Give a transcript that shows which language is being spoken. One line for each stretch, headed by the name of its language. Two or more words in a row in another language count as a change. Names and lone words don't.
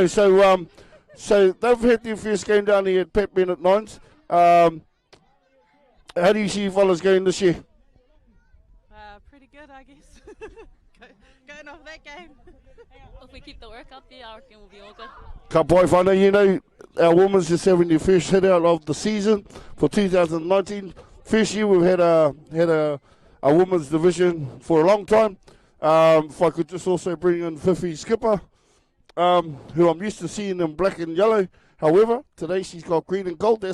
English: So they've had their first game down here at Pep Bennett Nines. How do you see you fellas going this year? Pretty good, I guess. Going off that game. If we keep the work up there, I reckon we'll be all good.
Māori: Ka pai whānau,
English: our women's just having their first hit out of the season for 2019. First year we've had a women's division for a long time. If I could just also bring in Fifi Skipper, who I'm used to seeing in black and yellow. However, today she's got green and gold.